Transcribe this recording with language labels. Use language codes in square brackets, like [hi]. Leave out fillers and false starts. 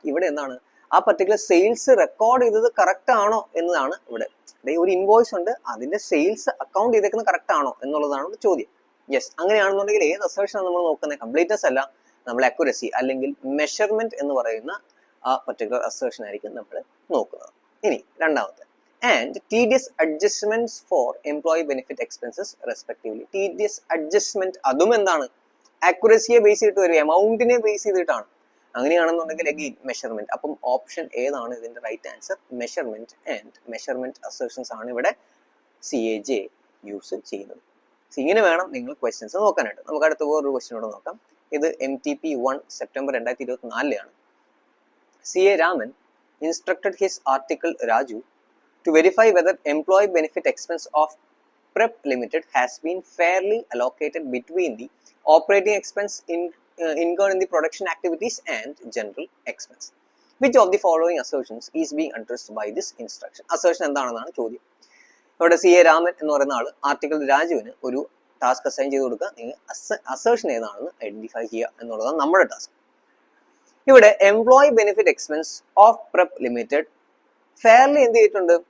[ml] ഇവിടെ എന്താണ് ആ പർട്ടിക്കുലർ സെയിൽസ് റെക്കോർഡ് ചെയ്തത് കറക്റ്റ് ആണോ എന്നതാണ് ഇവിടെ. ഒരു ഇൻവോയ്സ് ഉണ്ട്, അതിന്റെ സെയിൽസ് അക്കൗണ്ട് ചെയ്തേക്കുന്നത് കറക്റ്റ് ആണോ എന്നുള്ളതാണ് ചോദ്യം. യെസ്, അങ്ങനെയാണെന്നുണ്ടെങ്കിൽ ഏത് അസേർഷൻ ആണ് നമ്മൾ നോക്കുന്നത്? കംപ്ലീറ്റ്നെസ് അല്ല, നമ്മൾ അക്യുറസി അല്ലെങ്കിൽ മെഷർമെന്റ് എന്ന് പറയുന്ന ആ പർട്ടിക്കുലർ അസേർഷൻ ആയിരിക്കും നമ്മൾ നോക്കുന്നത്. ഇനി രണ്ടാമത്തെ, [en] And tedious adjustments for employee benefit expenses respectively. [ml] tedious adjustment, അതും എന്താണ് അക്യുറസിയെ ബേസ് ചെയ്തിട്ട് വരും, എമൗണ്ടിനെ ബേസ് ചെയ്തിട്ടാണ്. അങ്ങനെയാണെന്നുണ്ടെങ്കിൽ അഗെയിൻ മെഷർമെന്റ്. അപ്പം ഓപ്ഷൻ ഏതാണ് ഇതിന്റെ right answer? Measurement. And measurement അസേർഷൻസ് ആണ് ഇവിടെ CAJ യൂസ് ചെയ്യുന്നത്. ഇങ്ങനെ വേണം നിങ്ങൾ ക്വസ്റ്റ്യൻസ് നോക്കാനായിട്ട്. നമുക്ക് അടുത്ത വേറൊരു ക്വസ്റ്റ്യനോട് നോക്കാം. [en] ഇത് MTP1 September 2024 CA Raman instructed his article Raju to verify whether employee benefit expense of Prep Limited has been fairly allocated between the operating expense incurred in the production activities and general expense. Which of the following assertions is being addressed by this instruction? [ml] Assertion എന്താണെന്നാണ് ചോദ്യം. ഇവിടെ CA Raman എന്ന് പറയുന്ന ആള് article രാജുവിന് ഒരു task assign ചെയ്ത് കൊടുക്കുക. നിങ്ങൾ അസേർഷൻ ഏതാണെന്ന് ഐഡന്റിഫൈ ചെയ്യുക എന്നുള്ളതാണ് നമ്മുടെ ടാസ്ക്. ഇവിടെ employee benefit expense of prep limited fairly എന്ത് ചെയ്തിട്ടുണ്ട്?